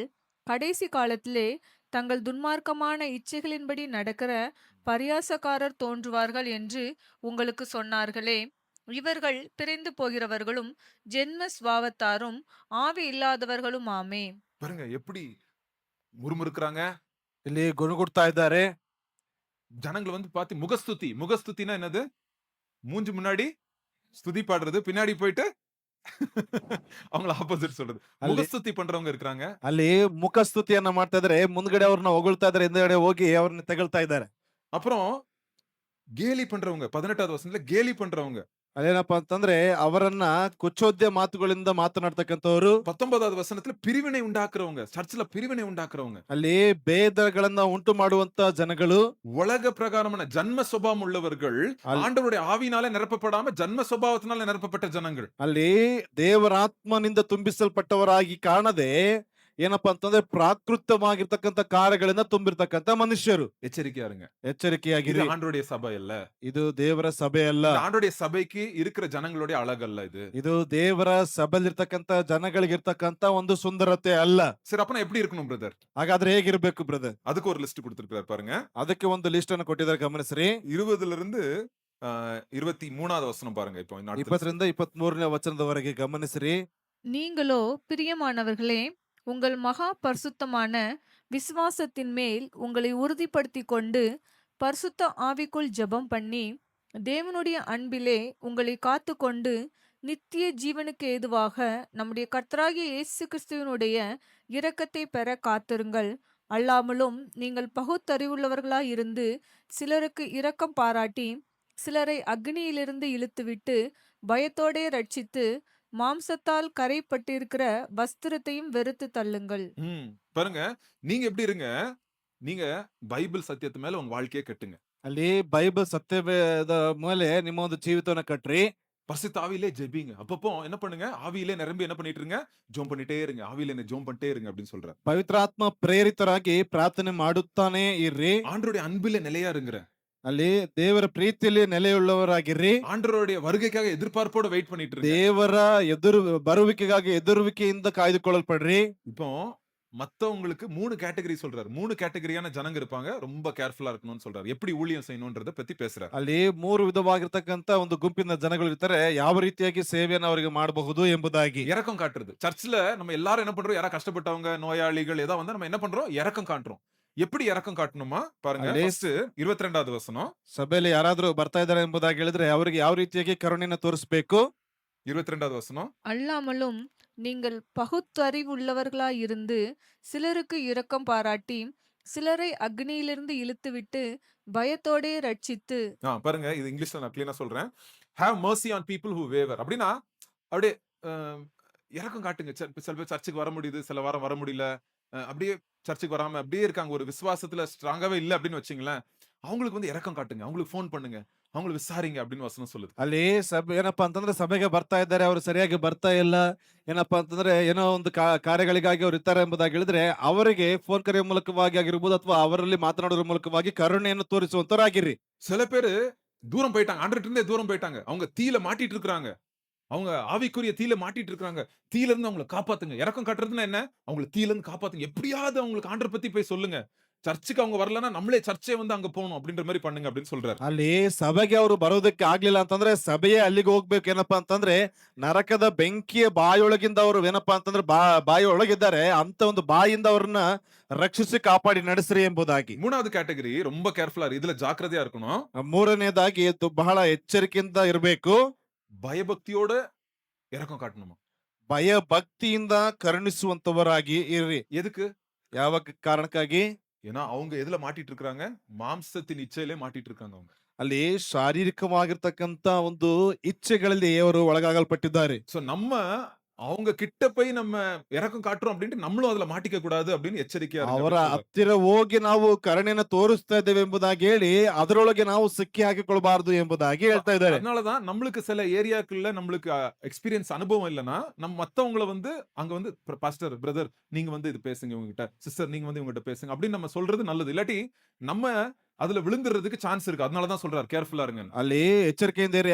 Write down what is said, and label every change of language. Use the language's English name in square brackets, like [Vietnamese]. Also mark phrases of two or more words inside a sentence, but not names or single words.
[Tamil] கடைசி காலத்திலே தங்கள் துன்மார்க்கமான இச்சைகளின்படி நடக்கிற பரியாசக்காரர் தோன்றுவார்கள் என்று உங்களுக்கு சொன்னார்களே. இவர்கள் பிரிந்து போகிறவர்களும் ஜென்ம ஸ்வாவத்தாரும் ஆவி இல்லாதவர்களும் ஆமே. பாருங்க எப்படி முறுமுறுக்குறாங்க. [Kannada] ಇಲ್ಲಿ ಗುಣಗುಡ್ತಾ ಇದ್ದಾರೆ. [Tamil] ஜனங்களை வந்து பார்த்து முகஸ்துதினா என்னது? மூஞ்சி முன்னாடி ஸ்துதி பாடுறது, பின்னாடி போயிட்டு அவங்கள ஆப்போசிட் சொல்றது. முகஸ்துதி பண்றவங்க இருக்காங்க. [Kannada] ಅಲ್ಲಿ ಮುಖಸ್ತುತಿಯನ್ನ ಮಾಡ್ತಾ ಇದ್ದಾರೆ. ಮುಂದ್ಗಡೆ ಅವ್ರನ್ನ ಹೊಗಳ್ತಾ ಇದ್ದಾರೆ, ಹಿಂದ್ಗಡೆ ಹೋಗಿ ಅವ್ರನ್ನ ತೆಗಳ್ತಾ ಇದ್ದಾರೆ. [Tamil] அப்புறம் கேலி பண்றவங்க, 18வது வசனத்துல கேலி பண்றவங்க. [Kannada] ಅಲ್ಲೇನಪ್ಪಾ ಅಂತಂದ್ರೆ ಅವರನ್ನ ಕುಚ್ಚೋದ್ಯ ಮಾತುಗಳಿಂದ ಮಾತನಾಡ್ತಕ್ಕಂಥವ್ರು. [Tamil] 19வது வசனத்துல பிரிவினை உண்டாக்குறவங்க, சர்ச்சில் பிரிவினை உண்டாக்குறவங்க. [Kannada] ಅಲ್ಲಿ ಭೇದಗಳನ್ನ ಉಂಟು ಮಾಡುವಂತ ಜನಗಳು, [Tamil] உலக பிரகாரமான ஜன்ம சுபாவம் உள்ளவர்கள், ஆண்டவருடைய ஆவியினால நிரப்பப்படாம ஜன்ம சுபாவத்தினால நிரப்பப்பட்ட ஜனங்கள். [Kannada] ಅಲ್ಲಿ ದೇವರ ಆತ್ಮನಿಂದ ತುಂಬಿಸಲ್ಪಟ್ಟವರಾಗಿ ಕಾಣದೆ ಏನಪ್ಪಾ ಅಂತಂದ್ರೆ ಪ್ರಾಕೃತವಾಗಿರ್ತಕ್ಕಂಥ ಕಾರ್ಯಗಳಿಂದ ತುಂಬಿರ್ತಕ್ಕಂಥ ಮನುಷ್ಯರು. [Tamil] எச்சரிக்கையா இருங்க. [Kannada] ಎಚ್ಚರಿಕೆಯಾಗಿರಿ. [Tamil] ஆண்டவருடைய சபை அல்ல. [Kannada] ಇದು ದೇವರ ಸಭೆ ಅಲ್ಲ. [Tamil] ஆண்டவருடைய சபைக்கு இருக்கிற ஜனங்களுடைய அழகல்ல இது. [Kannada] ಇದು ದೇವರ ಸಭೆಯಲ್ಲಿರ್ತಕ್ಕಂಥ ಜನಗಳಿಗಿರ್ತಕ್ಕಂಥ ಒಂದು ಸುಂದರತೆ ಅಲ್ಲ. [Tamil] சரி, அப்ப எப்படி இருக்கணும் பிரதர்? [Kannada] ಹಾಗಾದ್ರೆ ಹೇಗಿರ್ಬೇಕು ಬ್ರದರ್? [Tamil] அதுக்கு ஒரு லிஸ்ட் கொடுத்திருக்காரு பாருங்க. [Kannada] ಅದಕ್ಕೆ ಒಂದು ಲಿಸ್ಟ್ ಅನ್ನು ಕೊಟ್ಟಿದ್ದಾರೆ, ಗಮನಿಸ್ರಿ. [Tamil] 20ல இருந்து 23வது வசனம் பாருங்க. இப்போ [Kannada] 20ರಿಂದ 23ನೇ ವಚನದವರೆಗೆ ಗಮನಿಸ್ರಿ. [Tamil] நீங்களோ பிரியமானவர்களே, உங்கள் மகா பரிசுத்தமான விசுவாசத்தின் மேல் உங்களை உறுதிப்படுத்தி கொண்டு பரிசுத்த ஆவிக்குள் ஜெபம் பண்ணி தேவனுடைய அன்பிலே உங்களை காத்து கொண்டு நித்திய ஜீவனுக்கு ஏதுவாக நம்முடைய கர்த்தராகிய இயேசு கிறிஸ்துவினுடைய இரக்கத்தை பெற காத்திருங்கள். அல்லாமலும் நீங்கள் பகுத்தறிவுள்ளவர்களாய் இருந்து சிலருக்கு இரக்கம் பாராட்டி சிலரை அக்னியிலிருந்து இழுத்துவிட்டு பயத்தோடே ரட்சித்து மாம்சத்தால் கரைப்பட்டிருக்கிற வஸ்திரத்தையும் வெறுத்து தள்ளுங்கள். பாருங்க, நீங்க எப்படி இருங்க? நீங்க பைபிள் சத்தியத்து மேல உங்க வாழ்க்கையை கட்டுங்க. [Kannada] ಅಲ್ಲಿ ಬೈಬಲ್ ಸತ್ಯವೇದ ಮೇಲೆ ನಿಮ್ಮ ಒಂದು ಜೀವಿತವನ್ನ ಕಟ್ರಿ. [Tamil] பரிசுத்த ஆவியிலே ஜெபிங்க. அப்பப்போ என்ன பண்ணுங்க? ஆவியிலே நிரம்பி என்ன பண்ணிட்டு இருங்க? ஜெபம் பண்ணிட்டே இருங்க. ஆவியிலே ஜெபம் பண்ணிட்டே இருங்க அப்படின்னு சொல்றார். [Kannada] ಪವಿತ್ರಾತ್ಮ ಪ್ರೇರಿತರಾಗಿ ಪ್ರಾರ್ಥನೆ ಮಾಡುತ್ತಾನೆ ಇರ್ರಿ. [Tamil] ஆண்டவருடைய அன்பிலே நிலையா இருங்க. [Kannada] ಅಲ್ಲಿ ದೇವರ ಪ್ರೀತಿಯಲ್ಲಿ ನೆಲೆಯುಳ್ಳವರಾಗಿರ್ರಿ. [Tamil] ஆண்டவருடைய வருகைக்காக எதிர்பார்ப்போட வெயிட் பண்ணிட்டு இருங்க. [Kannada] ದೇವರ ಎದುರು ಬರುವಿಕೆಗಾಗಿ ಎದುರುವಿಕೆಯಿಂದ ಕಾಯ್ದುಕೊಳ್ಳಲ್ಪಡ್ರಿ. [Tamil] இப்போ மத்தவங்களுக்கு 3 கேட்டகரி சொல்றாரு. 3 கேட்டகரியான ஜனங்க இருப்பாங்க. ரொம்ப கேர்ஃபுல்லா இருக்கணும்னு சொல்றாரு. எப்படி ஊழியம் செய்யணும்ன்றத பத்தி பேசுறாரு. [Kannada] ಅಲ್ಲಿ 3 ವಿಧವಾಗಿರ್ತಕ್ಕಂತ ಒಂದು ಗುಂಪಿನ ಜನಗಳು ಇರ್ತಾರೆ. ಯಾವ ರೀತಿಯಾಗಿ ಸೇವೆಯನ್ನು ಅವರಿಗೆ ಮಾಡಬಹುದು ಎಂಬುದಾಗಿ. [Tamil] இரக்கம் காட்டுறது. சர்ச்ல நம்ம எல்லாரும் என்ன பண்றோம்? யாரா கஷ்டப்பட்டவங்க, நோயாளிகள் ஏதா வந்தா நம்ம என்ன பண்றோம்? இரக்கம் காட்டுறோம். எப்படி இரக்கம் காட்டணுமா? பாருங்க. [Kannada] ಅಲ್ಲಿ [Tamil] ஃபர்ஸ்ட் 22வது வசனம். [Kannada] ಸಭೆಯಲ್ಲಿ ಯಾರಾದ್ರೂ ಬರ್ತಾ ಇದ್ದಾರೆ ಎಂಬುದಾಗಿ ಹೇಳಿದ್ರೆ ಅವರಿಗೆ ಯಾವ ರೀತಿಯಾಗಿ ಕರುಣೆಯನ್ನು ತೋರಿಸಬೇಕು? [Tamil] 22வது வசனம். அல்லாமலும் நீங்கள் பகுத்தறிவுள்ளவர்களாயிருந்து சிலருக்கு இரக்கம் பாராட்டி சிலரை அக்னியிலிருந்து இழுத்துவிட்டு பயத்தோடே ரட்சித்து. பாருங்க இது இங்கிலீஷ்ல நான் கிளீனா சொல்றேன். [English] ஹேவ் mercy on people who waver. [Tamil] அப்படின்னா அப்படியே இரக்கம் காட்டுங்க. சில பேர் சர்ச்சுக்கு வர முடியுது, சில வாரம் வர முடியல. அப்படியே சர்ச்சுக்கு வராம அப்படியே இருக்காங்க. ஒரு விசுவாசத்துல ஸ்ட்ராங்காவே இல்ல அப்படின்னு வச்சுங்களேன். அவங்களுக்கு வந்து இரக்கம் காட்டுங்க. அவங்களுக்கு ஃபோன் பண்ணுங்க. அவங்களை விசாரிங்க அப்படின்னு வசனம் சொல்லுது. [Kannada] ಅಲ್ಲಿ ಸಭೆ ಏನಪ್ಪಾ ಅಂತಂದ್ರೆ ಸಭೆಗೆ ಬರ್ತಾ ಇದ್ದಾರೆ, ಅವರು ಸರಿಯಾಗಿ ಬರ್ತಾ ಇಲ್ಲ, ಏನಪ್ಪಾ ಅಂತಂದ್ರೆ ಏನೋ ಒಂದು ಕಾರ್ಯಗಳಿಗಾಗಿ ಅವ್ರು ಇರ್ತಾರೆ ಎಂಬುದಾಗಿ ಹೇಳಿದ್ರೆ ಅವರಿಗೆ ಫೋನ್ ಕರೆಯುವ ಮೂಲಕವಾಗಿ ಆಗಿರ್ಬೋದು ಅಥವಾ ಅವರಲ್ಲಿ ಮಾತನಾಡುವ ಮೂಲಕವಾಗಿ ಕರುಣೆಯನ್ನು ತೋರಿಸುವಂತರಾಗಿರ್ರಿ. [Tamil] சில பேரு தூரம் போயிட்டாங்க. ஆண்டவர்ட்ட இருந்தே தூரம் போயிட்டாங்க. அவங்க தீல மாட்டிட்டு இருக்காங்க. அவங்க ஆவிக்குரிய தீல மாட்டிட்டு இருக்காங்க. தீல இருந்து அவங்களை காப்பாத்துங்க. இரக்கம் காட்டுறதுன்னா என்ன? அவங்களை தீல இருந்து காப்பாத்துங்க. எப்படியாவது அவங்களுக்கு ஆண்டவர் பத்தி போய் சொல்லுங்க. சர்ச்சுக்கு அவங்க வரலன்னா நம்மளே சர்ச்சே வந்து அங்க போகணும் அப்படின்ற மாதிரி பண்ணுங்க அப்படின்னு சொல்றாரு. [Kannada] ಅಲ್ಲಿ ಸಭೆಗೆ ಅವರು ಬರೋದಕ್ಕೆ ಆಗ್ಲಿಲ್ಲ ಅಂತಂದ್ರೆ ಸಭೆಯೇ ಅಲ್ಲಿಗೆ ಹೋಗ್ಬೇಕು. ಏನಪ್ಪಾ ಅಂತಂದ್ರೆ ನರಕದ ಬೆಂಕಿಯ ಬಾಯೊಳಗಿಂದ ಅವರು ಏನಪ್ಪಾ ಅಂತಂದ್ರೆ ಬಾಯಿ ಒಳಗಿದ್ದಾರೆ, ಅಂತ ಒಂದು ಬಾಯಿಂದ ಅವ್ರನ್ನ ರಕ್ಷಿಸಿ ಕಾಪಾಡಿ ನಡೆಸ್ರಿ ಎಂಬುದಾಗಿ. [Tamil] 3வது கேட்டகரி ரொம்ப கேர்ஃபுல்லா இதுல ஜாக்கிரதையா இருக்கணும். [Kannada] ಮೂರನೇದಾಗಿ ಬಹಳ ಎಚ್ಚರಿಕೆಯಿಂದ ಇರಬೇಕು. [Tamil] பயபக்தியோட இரக்கம் காட்டணுமா? [Kannada] ಭಯ ಭಕ್ತಿಯಿಂದ ಕರುಣಿಸುವಂತವರಾಗಿ ಇರ್ರಿ. [Tamil] எதுக்கு? [Kannada] ಯಾವ ಕಾರಣಕ್ಕಾಗಿ? [Tamil] ஏன்னா அவங்க எதுல மாட்டிட்டு இருக்காங்க? மாம்சத்தின் இச்சையிலே மாட்டிட்டு இருக்காங்க அவங்க. [Kannada] ಅಲ್ಲಿ ಶಾರೀರಿಕವಾಗಿರ್ತಕ್ಕಂತ ಒಂದು ಇಚ್ಛೆಗಳಲ್ಲಿ ಅವರು ಒಳಗಾಗಲ್ಪಟ್ಟಿದ್ದಾರೆ. [Tamil] சோ நம்ம அவங்க கிட்ட போய் நம்ம இரக்கம் காட்டுறோம் அப்படின்ட்டு நம்மளும் அதுல மாட்டிக்க கூடாது அப்படின்னு எச்சரிக்கையா இருங்க [Kannada] ಅವರ [Tamil] அப்படின்னு சொல்றாரு. [Kannada] ಹತ್ತಿರ ಹೋಗಿ ನಾವು ಕರುಣೆಯನ್ನು ತೋರಿಸ್ತಾ ಇದ್ದೇವೆ ಎಂಬುದಾಗಿ ಹೇಳಿ ಅದರೊಳಗೆ ನಾವು ಸಿಕ್ಕಿ ಹಾಕಿಕೊಳ್ಬಾರ್ದು ಎಂಬುದಾಗಿ ಹೇಳ್ತಾ ಇದ್ದಾರೆ. [Tamil] அதனாலதான் நம்மளுக்கு சில ஏரியாக்கள்ல நம்மளுக்கு எக்ஸ்பீரியன்ஸ் அனுபவம் இல்லைன்னா நம்ம மத்தவங்கள வந்து அங்க வந்து [English] pastor brother [Tamil] நீங்க வந்து இது பேசுங்க இவங்ககிட்ட, சிஸ்டர் நீங்க வந்து இவங்ககிட்ட பேசுங்க அப்படின்னு நம்ம சொல்றது நல்லது. இல்லாட்டி நம்ம அதுல விழுந்துறதுக்கு சான்ஸ் இருக்கு. அதனாலதான் சொல்றாரு கேர்ஃபுல்லா இருங்க. [Kannada] ಅಲ್ಲಿ ಎಚ್ಚರಿಕೆಯಿಂದ ಇರಿ.